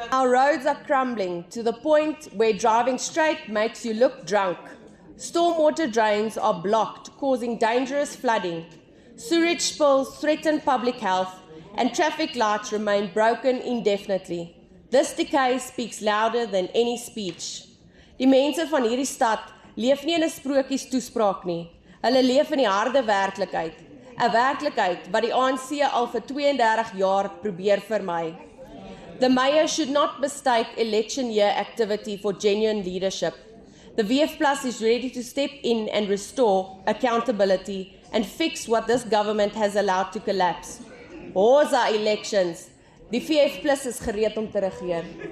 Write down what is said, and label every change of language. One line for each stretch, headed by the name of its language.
English: Our roads are crumbling to the point where driving straight makes you look drunk. Stormwater drains are blocked, causing dangerous flooding. Sewage spills threaten public health, and traffic lights remain broken indefinitely. This decay speaks louder than any speech.
Afrikaans: Die mense van hierdie stad leef nie in 'n sprokies toespraak nie. Hulle leef in die harde werklikheid. 'n Werklikheid wat die ANC al vir 32 jaar probeer vermy.
English: The Mayor should not mistake election year activity for genuine leadership. The VF Plus is ready to step in and restore accountability and fix what this government has allowed to collapse. Hoza elections.
Afrikaans: Die VF Plus is gereed om te regeer.